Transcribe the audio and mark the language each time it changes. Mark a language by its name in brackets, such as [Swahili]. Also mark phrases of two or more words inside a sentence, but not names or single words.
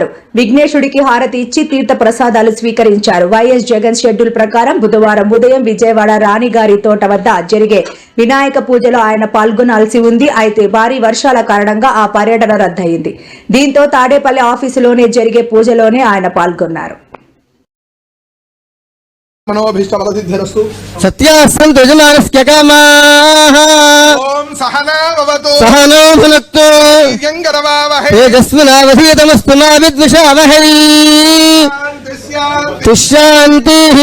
[Telugu] విఘ్నేశుడికి హారతి ఇచ్చి తీర్థ ప్రసాదాలు స్వీకరించారు. వైఎస్ జగన్ షెడ్యూల్ ప్రకారం బుధవారం ఉదయం విజయవాడ రాణిగారి తోట వద్ద జరిగే వినాయక పూజలో ఆయన పాల్గొనాల్సి ఉంది. అయితే భారీ వర్షాల కారణంగా ఆ పర్యటన రద్దయింది. దీంతో తాడేపల్లి ఆఫీసులోనే జరిగే పూజలోనే ఆయన పాల్గొన్నారు. [Sanskrit] मनोभीष्टफलसिद्धिरस्तु सत्यासन्तु यजमानस्य कामाः ओम सहना भवतु सहनो भुनक्तु वीर्यं करवावहै तेजस्विनावधीतमस्तु मा विद्विषावहै शान्तिः